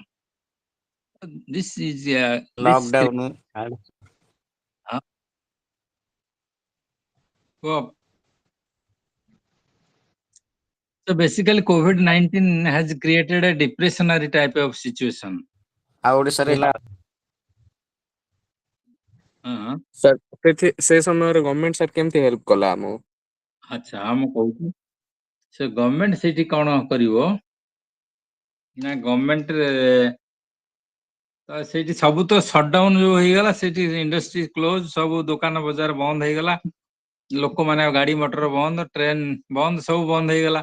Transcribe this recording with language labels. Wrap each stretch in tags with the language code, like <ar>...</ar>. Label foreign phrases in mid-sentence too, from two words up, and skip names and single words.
<en>This is Lockdown. uh, so so basically COVID-19 has created a depressionary type of situation.</en> <or>ଆଉ ଓଡ଼ିଶାରେ ହେଲା Uh, ସାର୍ ସେ ସମୟରେ ଗଭର୍ଣମେଣ୍ଟ ସାର୍ କେମିତି ହେଲ୍ପ କଲା ଆମକୁ? ଆଚ୍ଛା ମୁଁ କହୁଛି ସେ ଗଭର୍ଣମେଣ୍ଟ ସେଇଠି କଣ କରିବ ନା ଗଭର୍ଣମେଣ୍ଟ ସେଇଠି ସବୁ ତ ସଟଡାଉନ ଯୋଉ ହେଇଗଲା ସେଇଠି</or> <en>industry close,</en> <or>ସବୁ ଦୋକାନ ବଜାର ବନ୍ଦ ହେଇଗଲା, ଲୋକମାନେ ଗାଡି ମଟର ବନ୍ଦ, ଟ୍ରେନ ବନ୍ଦ, ସବୁ ବନ୍ଦ ହେଇଗଲା।</or>